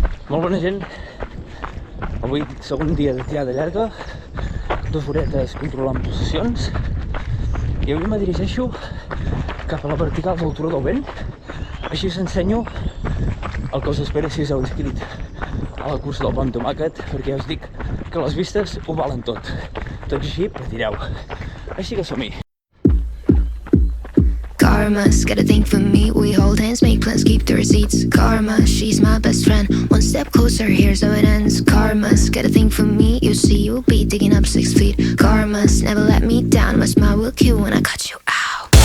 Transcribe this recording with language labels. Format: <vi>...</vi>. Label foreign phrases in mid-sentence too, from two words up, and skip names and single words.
<ca>Molt bona gent, avui segon dia de tirada llarga, 2 horetes controlant possessions i avui me dirigeixo cap a la vertical del turó del vent, així us ensenyo el que us espera si us heu inscrit a la cursa del Bon Tomàquet, perquè ja us dic que les vistes ho valen tot, tot així patireu, així que som-hi.</ca> <en>Karma's got a thing for me. We hold hands, make plans, keep the receipts. Karma, she's my best friend. One step closer, here's how it ends. Karma's got a thing for me. You see, you'll be digging up 6 feet. Karma's never let me down. My smile will kill when I cut you out.</en>